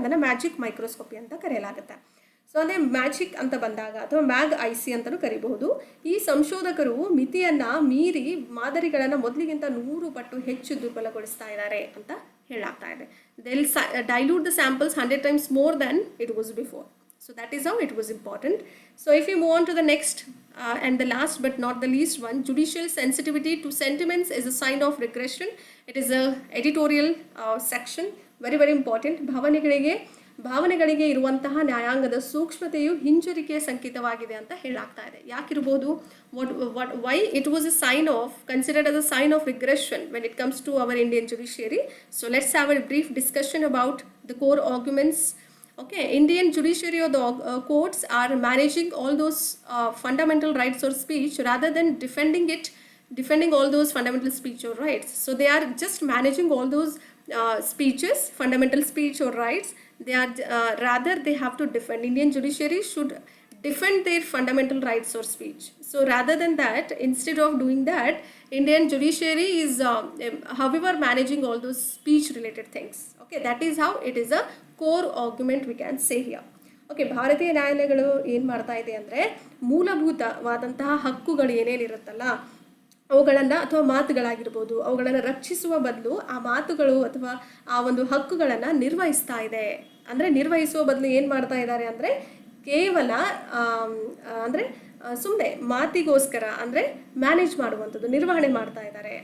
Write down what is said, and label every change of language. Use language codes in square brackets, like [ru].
[kn] ಅದನ್ನು magic microscopy ಅಂತ ಕರೆಯಲಾಗುತ್ತೆ. ಸೊ ಅದೇ ಮ್ಯಾಜಿಕ್ ಅಂತ ಬಂದಾಗ ಅಥವಾ MAG-IC ಅಂತಲೂ ಕರಿಬಹುದು. ಈ ಸಂಶೋಧಕರು ಮಿತಿಯನ್ನು ಮೀರಿ ಮಾದರಿಗಳನ್ನು ಮೊದಲಿಗಿಂತ 100 ಪಟ್ಟು ಹೆಚ್ಚು ದುರ್ಬಲಗೊಳಿಸ್ತಾ ಇದ್ದಾರೆ ಅಂತ ಹೇಳಲಾಗ್ತಾ ಇದೆ. [en] They will dilute the samples 100 times more than it was before. So that is how it was important. So if we move on to the next and the last but not the least one, judicial sensitivity to sentiments is a sign of regression. It is a editorial section, very very important. [kn] ಭಾವನೆಗಳಿಗೆ ಇರುವಂತಹ ನ್ಯಾಯಾಂಗದ ಸೂಕ್ಷ್ಮತೆಯು ಹಿಂಜರಿಕೆಯ ಸಂಕೇತವಾಗಿದೆ ಅಂತ ಹೇಳಲಾಗ್ತಾ ಇದೆ. [en] ಯಾಕಿರಬಹುದು, why it was a sign of, considered as a sign of regression when it comes to our Indian judiciary. So let's have a brief discussion about the core arguments. Okay, Indian judiciary or the courts are managing all those fundamental rights or speech rather than defending all those fundamental speech or rights. So they are just managing all those speeches, fundamental speech or rights. They are rather they have to defend. Indian judiciary should defend their fundamental rights or speech. So rather than that, instead of doing that, Indian judiciary is however managing all those speech related things. Okay, that is how it is a core argument we can say here. [kn] Okay, ಭಾರತೀಯ ನ್ಯಾಯಾಲಯಗಳು ಏನು ಮಾಡ್ತಾ ಇದೆ ಅಂದರೆ, ಮೂಲಭೂತವಾದಂತಹ ಹಕ್ಕುಗಳು ಏನೇನಿರುತ್ತಲ್ಲ ಅವುಗಳನ್ನು ಅಥವಾ ಮಾತುಗಳಾಗಿರ್ಬೋದು ಅವುಗಳನ್ನು ರಕ್ಷಿಸುವ ಬದಲು ಆ ಮಾತುಗಳು ಅಥವಾ ಆ ಒಂದು ಹಕ್ಕುಗಳನ್ನು ನಿರ್ವಹಿಸ್ತಾ ಇದೆ. ಅಂದರೆ ನಿರ್ವಹಿಸುವ ಬದಲು ಏನು ಮಾಡ್ತಾ ಇದ್ದಾರೆ ಅಂದರೆ, ಕೇವಲ ಅಂದರೆ ಸುಮ್ಮನೆ ಮಾತಿಗೋಸ್ಕರ ಅಂದರೆ ಮ್ಯಾನೇಜ್ ಮಾಡುವಂಥದ್ದು, ನಿರ್ವಹಣೆ ಮಾಡ್ತಾ ಇದ್ದಾರೆ.